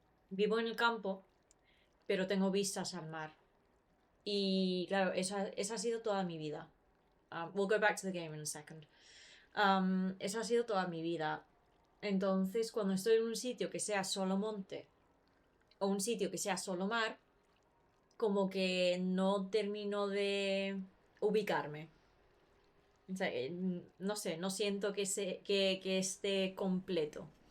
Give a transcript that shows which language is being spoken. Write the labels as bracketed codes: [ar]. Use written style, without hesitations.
[es] vivo en el campo, pero tengo vistas al mar. Y claro, esa ha sido toda mi vida. [en] We'll go back to the game in a second. [es] Esa ha sido toda mi vida. Entonces, cuando estoy en un sitio que sea solo monte o un sitio que sea solo mar, como que no termino de ubicarme. O sea, no sé, no siento que esté completo.